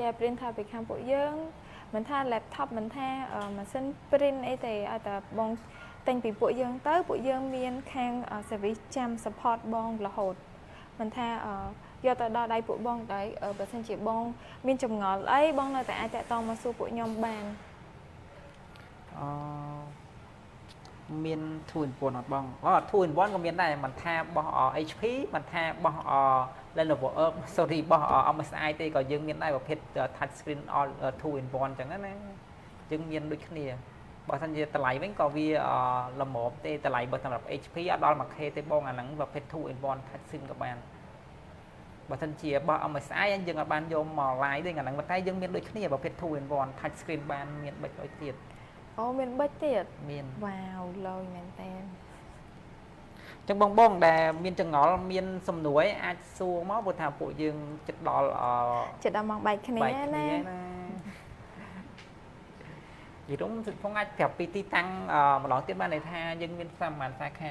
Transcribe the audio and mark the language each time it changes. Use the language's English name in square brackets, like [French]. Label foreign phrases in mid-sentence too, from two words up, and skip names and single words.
[Khmer] យ៉ា print ថាពីខាងពួកយើងមិនថា laptop មិនថាម៉ាស៊ីន print អីទេឲ្យតែបងទិញពីពួកយើងទៅពួកយើងមានខាង service ចាំ support បងរហូតមិនថាយកទៅដល់ដៃពួកបងដែរបើសិនជាបងមានចម្ងល់អីបងនៅតែអាចតាក់ទងមកសួរពួកខ្ញុំបាន មាន 2 in 1អត់បង2 in 1ក៏មានដែរមិនថារបស់ HP មិនថារបស់ Lenovo sorry របស់ MSI ទេក៏យើងមាន ដែរប្រភេទ [English] touch screen all 2 in 1 [Khmer] អញ្ចឹងណាយើងមានដូចគ្នាបើសិនជាតម្លៃវិញក៏វាល្មមទេតម្លៃបើសម្រាប់ HP អត់ដល់ 1K ទេបងអាហ្នឹងប្រភេទ2 in 1 [English] touch screen [Khmer] ក៏បានបើសិនជារបស់ MSI យើងអត់បានយកមក live ទេអាហ្នឹងតែយើងមានដូចគ្នាប្រភេទ2 in 1 [English] touch screen [Khmer] បានមានប៊ិចដូចទៀត អូមានប៊ិចទៀត មាន វ៉ាវលយមែនតើ ចឹងបងដែលមានចង្អល់មានសំណួរអាចសួរមកព្រោះថាពួកយើងចិត្តដល់ មកបែកគ្នាណា យីរុំផងអាចប្រាប់ពីទីតាំងម្ដងទៀតបានន័យថាយើងមានប្រមាណសាខា